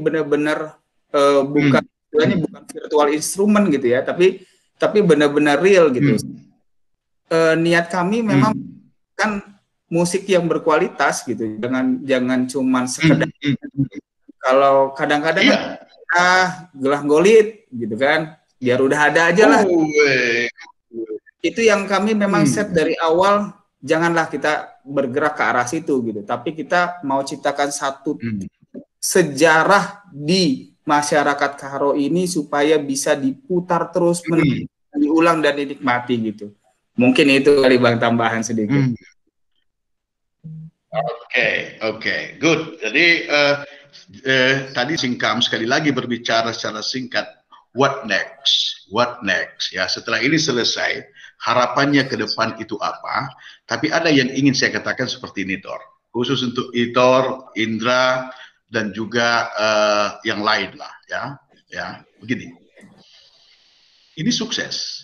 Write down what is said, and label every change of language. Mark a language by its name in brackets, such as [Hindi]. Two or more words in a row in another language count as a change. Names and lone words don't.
[Indonesian] Jadi benar-benar bukan virtual instrumen gitu ya, tapi tapi benar-benar real gitu. Hmm. Niat kami memang Hmm. kan musik yang berkualitas gitu, jangan cuman sekedar. Kalau kadang-kadang kan Iya. [Batak Karo] gelah golit [Indonesian] gitu kan, biar udah ada aja lah. Itu yang kami memang set dari awal, janganlah kita bergerak ke arah situ gitu, tapi kita mau ciptakan satu sejarah di masyarakat Karo ini supaya bisa diputar terus diulang dan dinikmati gitu. Mungkin itu kali Bang tambahan sedikit. [English] Oke, good. [Indonesian] Jadi tadi Singkam sekali lagi berbicara secara singkat. [English] What next? What next? [Indonesian] Ya, setelah ini selesai, harapannya ke depan itu apa? Tapi ada yang ingin saya katakan seperti ini, Tor. Khusus untuk Itor, Indra, dan juga yang lain lah, ya. Begini. Ini sukses.